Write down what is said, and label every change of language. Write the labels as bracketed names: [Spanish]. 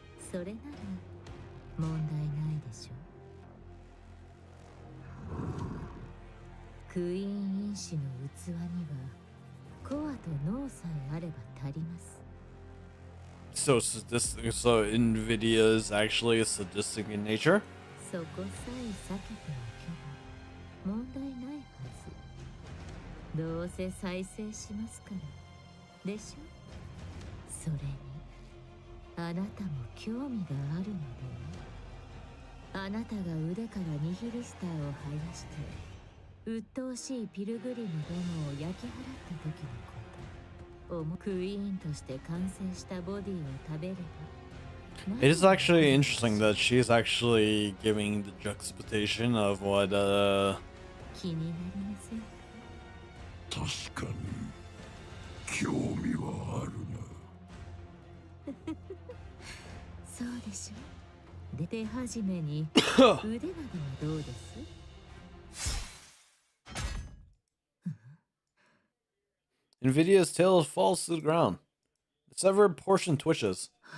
[Japanese] それなら問題ないでしょう。クイーン因子の器にはコアと脳さえあれば足ります。 [English] So sadistic. So Nvidia is actually sadistic in nature. [Japanese] そこさえ避けておけば問題ないはず。どうせ再生しますからでしょ。それにあなたも興味があるのでは。あなたが腕からニヒリスターを生やして鬱陶しいピルグリムどもを焼き払った時のこと。クイーンとして完成したボディを食べれば [English] It is actually interesting that she is actually giving the juxtaposition of what [Japanese] 気になりません。確かに興味はあるな。そうでしょ。で手始めに腕などはどうです？ [English] Nvidia's tail falls to the ground. The severed portion twitches.